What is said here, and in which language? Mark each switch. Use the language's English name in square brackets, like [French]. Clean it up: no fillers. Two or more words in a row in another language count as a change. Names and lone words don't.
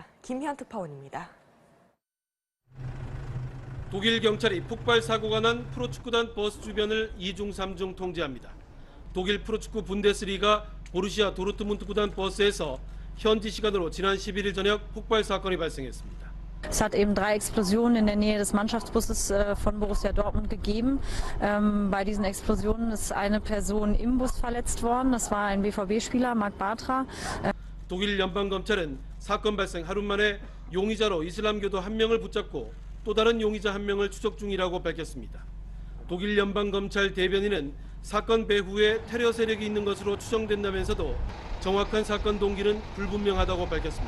[Korean] 김현 특파원입니다. 독일 경찰이 폭발 사고가 난 프로축구단 버스 주변을 2중 3중 통제합니다. 독일 프로축구 분데스리가 보루시아 도르트문트 구단 버스에서 현지 시간으로 지난 11일 저녁 폭발 사건이 발생했습니다. [German] Es hat eben 3 Explosionen in der Nähe des Mannschaftsbusses von Borussia Dortmund gegeben. Bei diesen Explosionen ist eine Person im Bus verletzt worden. Das war ein BVB-Spieler, Marc Bartra. [Korean] 독일 연방검찰은 사건 발생 하루 만에 용의자로 이슬람교도 1명을 붙잡고 또 다른 용의자 1명을 추적 중이라고 밝혔습니다. 독일 연방검찰 대변인은 사건 배후에 테러 세력이 있는 것으로 추정된다면서도 정확한 사건 동기는 불분명하다고 밝혔습니다.